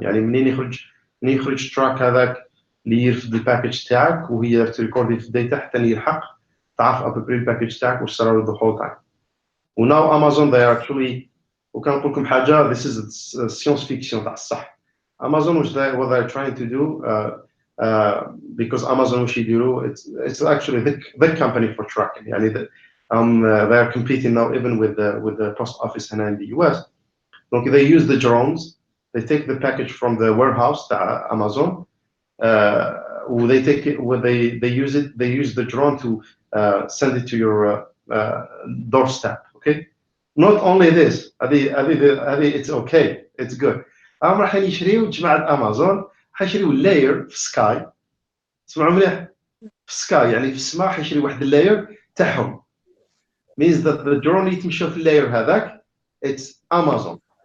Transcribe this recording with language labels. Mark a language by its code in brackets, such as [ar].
[ar] يعني منين يخرج تراك هذاك اللي يرفد الباكج تاعك وهي تريكوردي في الداتا حتى يلحق تعرف ابري الباكج تاعك واش صار له [en] the whole time. [ar] وناو امازون [en] they actually [ar] وكان نقول لكم حاجه [en] this is science fiction [ar] تاع الصح. [en] Amazon what they're trying to do because Amazon [ar] واش يديروا [en] it's actually the company for tracking. يعني they are competing now even with the post office هنا in the US. Donc they use the drones, they take the package from the warehouse تاع Amazon, they take it they use the drone to send it to your doorstep. Okay, not only this [ar] هذه [en] it's okay it's good [ar] هم راح يشريوا جماعه امازون حيشريوا لاير في سكاي اسمعوا مليح في سكاي يعني في السماء حيشري واحد اللاير تاعهم [en] means that the drone [ar] اللي تمشوا في اللاير هذاك [en] it's Amazon